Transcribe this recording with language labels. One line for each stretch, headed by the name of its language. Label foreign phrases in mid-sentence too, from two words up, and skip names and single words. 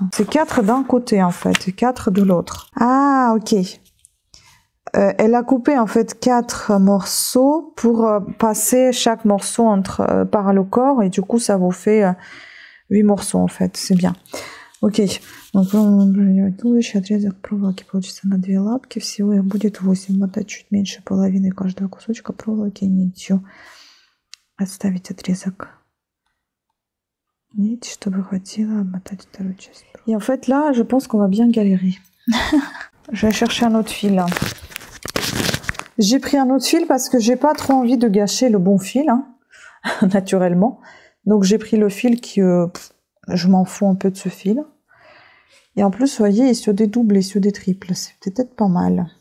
French: C'est 4 d'un côté en fait et 4 de l'autre. Ah ok. Elle a coupé en fait 4 morceaux pour passer chaque morceau par le corps et du coup ça vous fait 8 morceaux en fait, c'est bien. Ok, donc
Russian: следующий отрезок проволоки получится на 2 лапки, всего их будет 8, мотать чуть меньше половины каждого кусочка проволоки нитью. Отставить отрезок нить, чтобы хватило обмотать вторую часть.
French: Et en fait là, je pense qu'on va bien galérer. Je vais chercher un autre fil. J'ai pris un autre fil parce que j'ai pas trop envie de gâcher le bon fil, hein, naturellement. Donc j'ai pris le fil qui, je m'en fous un peu de ce fil. Et en plus, vous voyez, il y a sur des doubles et sur des triples, c'est peut-être pas mal.